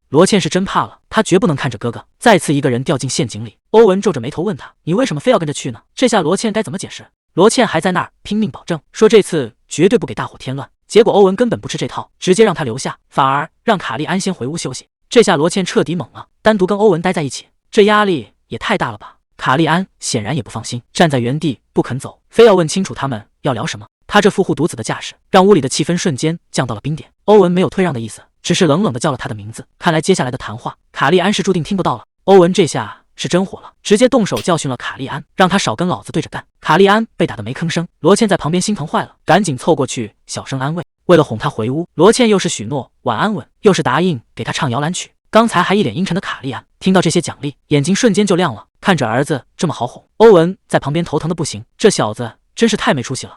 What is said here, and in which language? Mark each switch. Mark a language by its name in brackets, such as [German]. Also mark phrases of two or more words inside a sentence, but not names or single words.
[Chinese] 羅茜是真怕了，她絕不能看着哥哥再次一個人掉進陷阱裡。歐文皺着眉頭問他，你為什麼非要跟着去呢？這下羅茜該怎麼解釋？羅茜還在那兒拼命保證，說這次絕對不給大夥添亂。結果歐文根本不吃這套，直接讓他留下，反而讓卡利安先回屋休息。這下羅茜徹底懵了，單獨跟歐文待在一起，這壓力也太大了吧？卡利安顯然也不放心，站在原地不肯走，非要問清楚他們要聊什麼。他這富戶獨子的架勢，讓屋裡的氣氛瞬間降到了冰點。歐文沒有退讓的意思，只是冷冷地叫了他的名字。看來接下來的談話，卡利安是注定聽不到了。歐文這下是真火了，直接動手教訓了卡利安，讓他少跟老子對着幹。卡利安被打得沒吭聲，羅茜在旁邊心疼壞了，趕緊湊過去小聲安慰。為了哄他回屋，羅茜又是許諾晚安吻，又是答應給他唱搖籃曲。剛才還一臉陰沉的卡利安聽到這些獎勵，眼睛瞬間就亮了，看着兒子這麼好哄，歐文在旁邊頭疼的不行，這小子真是太沒出息了。